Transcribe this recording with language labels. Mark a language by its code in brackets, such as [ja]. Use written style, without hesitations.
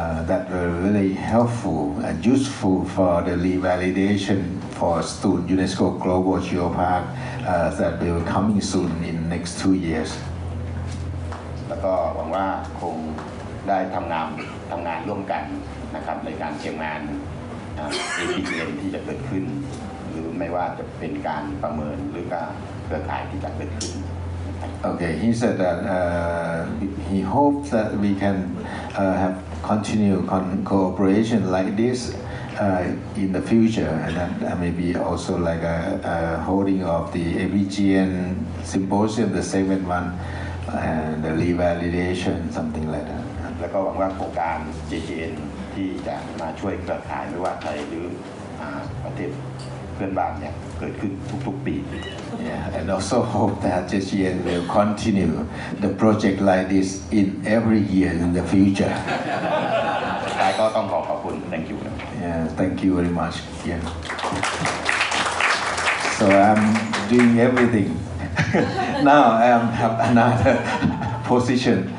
[en] That were really helpful and useful for the revalidation for Stone UNESCO Global Geopark that will coming soon in next 2 years. [th] แล้วก็หวังว่าคงได้ทำงานร่วมกันนะครับในการเตรียมงาน APGN ที่จะเกิดขึ้นหรือไม่ว่าจะเป็นการประเมินหรือการเครือข่ายที่จะเกิดขึ้น [en] Okay, he said that he hopes that we can have continued cooperation like this in the future, and that maybe also like a holding of the APGN symposium, the second one, and the revalidation, something like that. [th] แล้วก็หวังว่าโครงการ JGN ที่จะมาช่วยเครือข่ายไม่ว่าไทยหรือประเทศเพื่อนบ้านเนี่ยเกิดขึ้นทุกๆปี [en] Yeah, and also hope that JGN will continue the project like this in every year in the future. [th] สุดท้ายก็ต้องขอบคุณ [en] thank you. Yeah, thank you very much. Yeah. So I'm doing everything. Now I have another position.